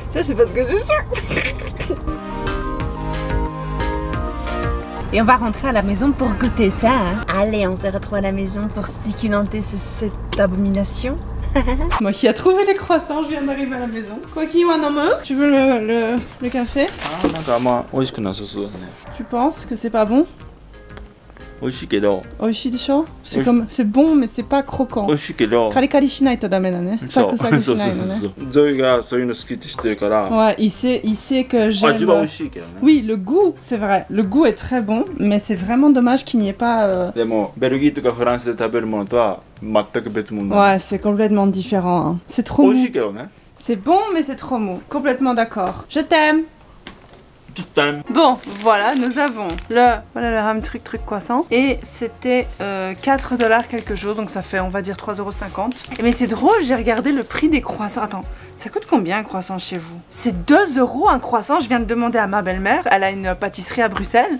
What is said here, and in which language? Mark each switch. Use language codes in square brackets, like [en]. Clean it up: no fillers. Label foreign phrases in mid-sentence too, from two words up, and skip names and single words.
[fr] Ça, c'est parce que je suis. Et on va rentrer à la maison pour goûter ça. Hein. Allez, on se retrouve à la maison pour succulenter cette abomination. Moi qui a trouvé les croissants, je viens d'arriver à la maison. Koki Waname, tu veux le café? Ah, Tu penses que c'est pas bon? [ja] 美味しいけど美味しいでしょ? [fr] C'est comme, c'est bon, mais c'est pas croquant. [ja] 美味しいけどカリカリしないとダメだね. そうサクサクそう shinai そう no そ ne. うゾイがそういうの好きって知ってるから、 [fr] Ouais, il sait que [ja] あ、一番美 [fr] j'aime. [ja] 味しいけどね。 [fr] Oui, le goût, c'est vrai. Le goût est très bon, mais c'est vraiment dommage qu'il n'y ait pas. [ja] でもベルギーとかフランスで食べるものとは全く別物なの。 [fr] Ouais, c'est complètement différent. Hein. C'est trop [ja] 美味し [fr] mou. [ja] いけどね。 [fr] C'est bon, mais c'est trop mou. Complètement d'accord. Je t'aime. [ja] ちょっとタイム。 [fr] Bon, voilà, nous avons voilà le ham truc croissant. Et c'était 4 $ quelque chose, donc ça fait on va dire 3,50 €. Mais c'est drôle, j'ai regardé le prix des croissants. Attends, ça coûte combien un croissant chez vous? C'est 2 € un croissant, je viens de demander à ma belle-mère, elle a une pâtisserie à Bruxelles.